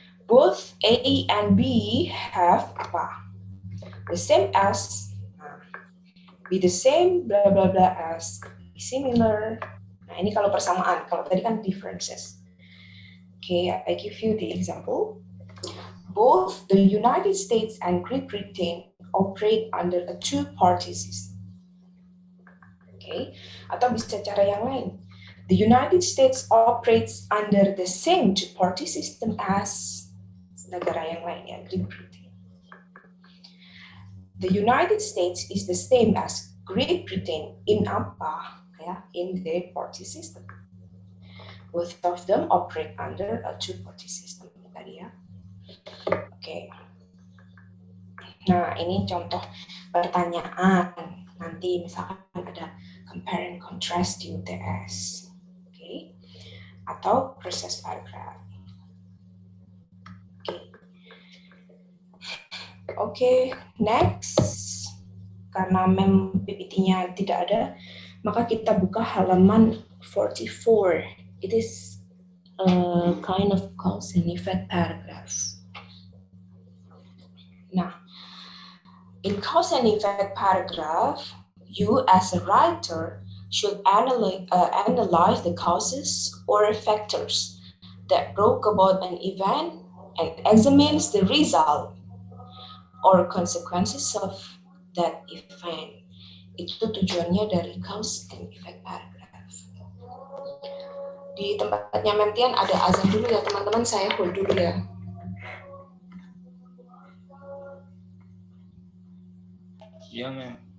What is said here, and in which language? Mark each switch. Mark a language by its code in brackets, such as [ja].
[en] Both A and B have apa? The same as, be the same, blah blah blah as, be similar. [id] Nah ini kalau persamaan, kalau tadi kan differences. [en] Okay, I give you the example. Both the United States and Great Britain operate under a two-party system. [id] Okay, atau bisa cara yang lain. [en] The United States operates under the same two-party system as [id] negara yang lain ya, [en] Great Britain. The United States is the same as Great Britain in apa? Ya, in their party system. Both of them operate under a two-party system [id] tadi ya. Oke. Nah, ini contoh pertanyaan. Nanti misalkan ada compare and contrast di UTS. Oke. Atau proses paragraph. Oke. Oke, next. Karena mem PPT-nya tidak ada, maka kita buka halaman 44. [en] It is a kind of cause and effect paragraph. Nah, in cause and effect paragraph, you as a writer should analyze the causes or factors that brought about an event and examines the result or consequences of that event. [id] Itu tujuannya dari cause and effect paragraph. Di tempatnya Mem Tian ada azan dulu ya teman-teman, saya hold dulu ya. Iya, Mem.